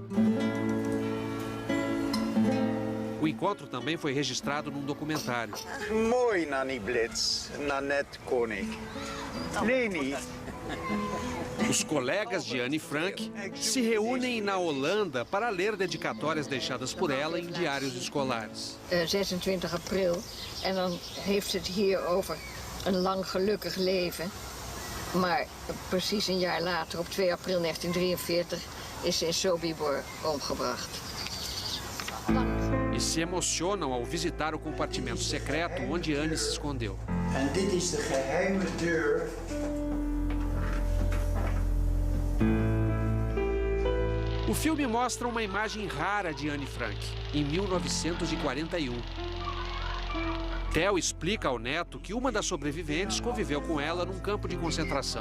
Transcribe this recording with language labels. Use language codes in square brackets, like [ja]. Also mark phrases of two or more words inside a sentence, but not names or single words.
[pt] O encontro também foi registrado num documentário. [nl] Mooi, Nanny Blitz, Nanette Koenig. Leni. [pt] Os colegas de Anne Frank se reúnem na Holanda para ler dedicatórias deixadas por ela em diários escolares. [nl] 26 april, en dan heeft het hier over een lang gelukkig leven. Maar precies een jaar later, op 2 april 1943, is ze in Sobibor omgebracht. [pt] E se emocionam ao visitar o compartimento secreto onde Anne se escondeu. [nl] En dit is de geheime deur. [pt] O filme mostra uma imagem rara de Anne Frank, em 1941. Theo explica ao neto que uma das sobreviventes conviveu com ela num campo de concentração.